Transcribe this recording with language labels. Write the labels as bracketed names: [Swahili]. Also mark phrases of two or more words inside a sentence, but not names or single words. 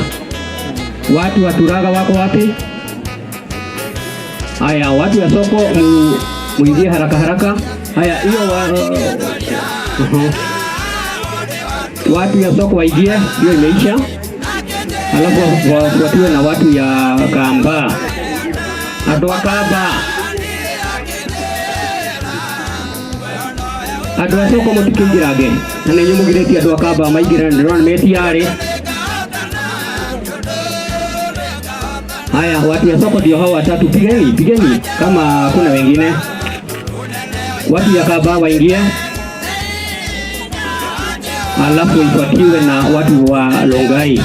[Swahili] Watu wa Turaga wako wapi? Haya, watu ya soko muingie haraka. Haya, hiyo watu ya soko waingie, hiyo imeisha. Alafu wafuatiwe na watu ya Kamba. [Kikuyu] Andũ a soko mũtikĩingĩrange, na nĩ nyũmũgirĩtie andũ a Kamba maingĩre, ndĩrona metiarĩ. [Swahili] Haya, watu ya soko ndio hao watatu, pigeni kama kuna wengine. Watu ya Kamba waingie, alafu ifuatiwe na watu wa Longai.